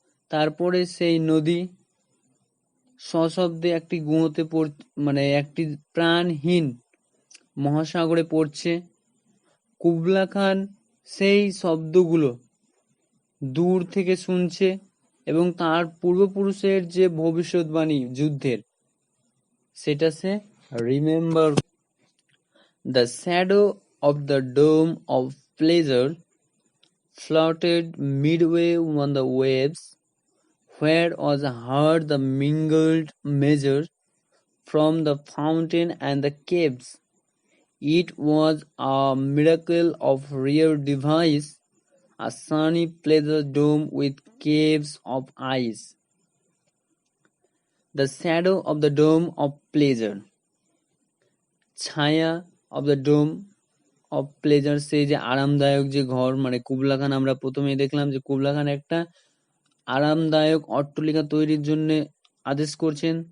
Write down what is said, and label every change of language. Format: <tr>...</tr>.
<bn>তারপরে সেই নদী সশব্দে একটি গুঁয়োতে মানে একটি প্রাণহীন মহাসাগরে পড়ছে। কুবলা খান সেই শব্দগুলো দূর থেকে শুনছে এবং তার পূর্বপুরুষের যে ভবিষ্যৎবাণী যুদ্ধের সেটা সে remember.</bn> <en>The shadow of the dome of pleasure floated midway on the waves, where was heard the mingled measure from the fountain and the caves. It was a miracle of rare device, a sunny pleasure dome with caves of ice. The shadow of the dome of pleasure,</en> <bn>ছায়া of the dome of pleasure, সেই যে আরামদায়ক যে ঘর, মানে Kubla খান আমরা প্রথমেই দেখলাম যে কুবলা খান একটা আরামদায়ক অট্টালিকা তৈরির জন্য আদেশ করছেন।</bn>